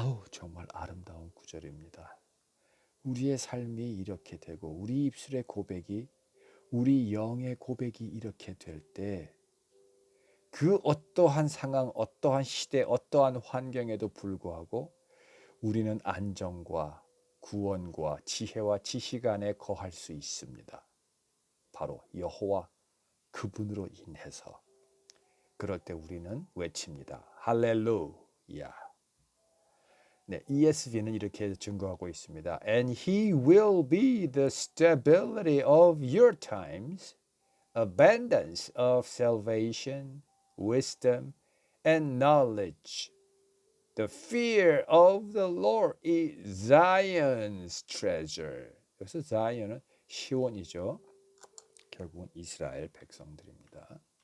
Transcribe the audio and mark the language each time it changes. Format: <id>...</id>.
<ko>정말 아름다운 구절입니다. 우리의 삶이 이렇게 되고 우리 입술의 고백이 우리 영의 고백이 이렇게 될 때 그 어떠한 상황, 어떠한 시대, 어떠한 환경에도 불구하고 우리는 안정과 구원과 지혜와 지식 안에 거할 수 있습니다. 바로 여호와 그분으로 인해서. 그럴 때 우리는 외칩니다. 할렐루야. 네, ESV는 이렇게 증거하고 있습니다.</ko> <en>And he will be the stability of your times, abundance of salvation, wisdom, and knowledge. The fear of the Lord is Zion's treasure.</en> <ko>여기서 Zion은 시온이죠. 결국은 이스라엘 백성들입니다.</ko>